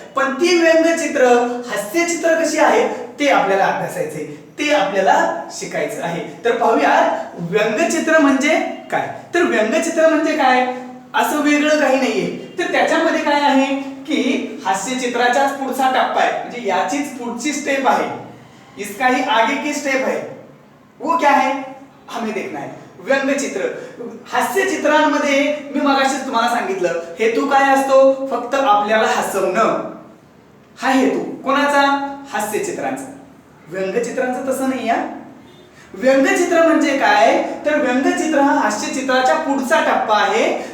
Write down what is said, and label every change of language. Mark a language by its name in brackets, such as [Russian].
[Marathi] पण ती व्यंगचित्र हास्यचित्र कशी आहेत ते आपल्याला अभ्यासायचे, ते आपल्याला शिकायचं आहे. तर पाहूया व्यंगचित्र म्हणजे काय. तर व्यंगचित्र म्हणजे काय असं वेगळं काही नाहीये. तर त्याच्यामध्ये काय आहे की हास्यचित्राचाच पुढचा टप्पा आहे, म्हणजे याचीच पुढची स्टेप आहे. [Hindi] इसका ही आगे की स्टेप है, वो क्या है हमें देखना है. [Marathi] व्यंगचित्र. हास्यचित्रांमध्ये मी मगाशीच तुम्हाला सांगितलं हेतू काय असतो, फक्त आपल्याला हसवणं हा हेतू. कोणाचा, हास्यचित्रांचा. व्यंगचित्रांचं तसं नाही या. व्यंगचित्र म्हणजे काय तर व्यंगचित्र हा हास्यचित्राच्या पुढचा टप्पा आहे.